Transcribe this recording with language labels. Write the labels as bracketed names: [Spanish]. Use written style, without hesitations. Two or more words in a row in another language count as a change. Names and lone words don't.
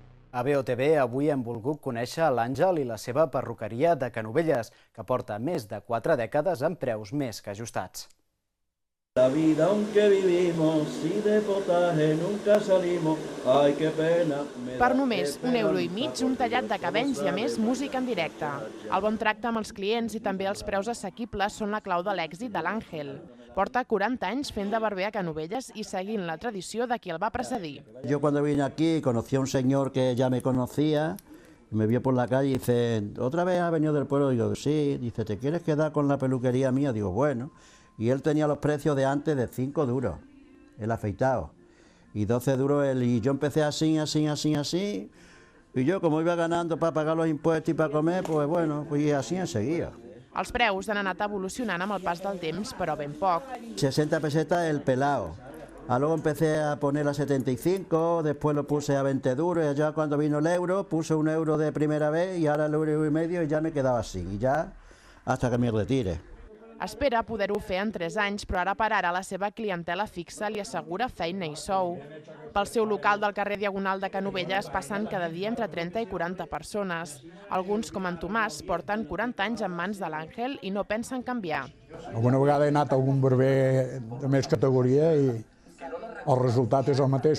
[Catalan] A BOTV avui hem volgut conèixer l'Àngel i la seva perruqueria de Canovelles, que porta més de 4 dècades amb preus més que ajustats. [Spanish] La vida aunque vivimos, si de potaje nunca salimos, ay qué pena. [Catalan] Per només €1,50, un tallat de cabells i a més música en directe. El bon tracte amb els clients i també els preus assequibles són la clau de l'èxit de l'Àngel. Porta 40 anys fent de barber a Canovelles i seguint la tradició de qui el va precedir. [Spanish] Yo cuando vine aquí conocí a un señor que ya me conocía, me vio por la calle y dice, ¿otra vez has venido del pueblo? Digo, sí. Dice, ¿te quieres quedar con la peluquería mía? Digo, bueno. Y él tenía los precios de antes de 5 duros, el afeitado, y 12 duros él. Y yo empecé así, y yo como iba ganando para pagar los impuestos y para comer, pues bueno, pues así enseguida. [Catalan] Els preus han anat evolucionant amb el pas del temps, però ben poc. [Spanish] 60 pesetas el pelado. Luego empecé a poner a 75, después lo puse a 20 duros, y ya cuando vino el euro, puse €1 de primera vez y ahora el €1,50 y ya me quedaba así, y ya hasta que me retire. [Catalan] Espera poder-ho fer en 3 anys, però ara per ara la seva clientela fixa li assegura feina i sou. Pel seu local del carrer Diagonal de Canovelles passen cada dia entre 30 i 40 persones. Alguns, com en Tomàs, porten 40 anys en mans de l'Àngel i no pensen canviar. Alguna vegada he anat a algun barber de més categoria i el resultat és el mateix.